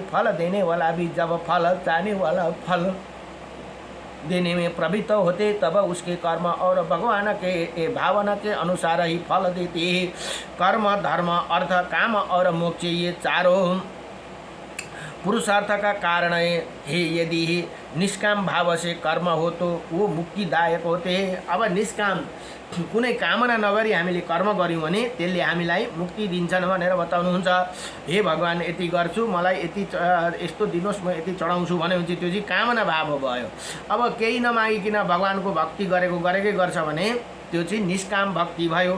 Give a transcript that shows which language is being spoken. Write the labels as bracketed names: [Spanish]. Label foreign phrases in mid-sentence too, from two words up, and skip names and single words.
[Hindi] फल देने वाला भी जब फल चाहने वाला फल देने में प्रवृत्त होते तब उसके कर्म और भगवान के भावना के अनुसार ही फल देते हैं। कर्म, धर्म, अर्थ, काम और मोक्ष ये चारों पुरुषार्थ का कारण है। यदि निष्काम भाव से कर्म हो तो वो मुक्तिदायक होते हैं। [Nepali] अब निष्काम कुनै कामना नगरी हामीले कर्म गऱ्यौँ भने त्यसले हामीलाई मुक्ति दिन्छन् भनेर बताउनुहुन्छ। हे भगवान, यति गर्छु, मलाई यति यस्तो दिनुहोस्, म यति चढाउँछु भनेपछि त्यो चाहिँ कामना भाव भयो। अब केही नमागिकन भगवानको भक्ति गरेकै गर्छ भने त्यो चाहिँ निष्काम भक्ति भयो।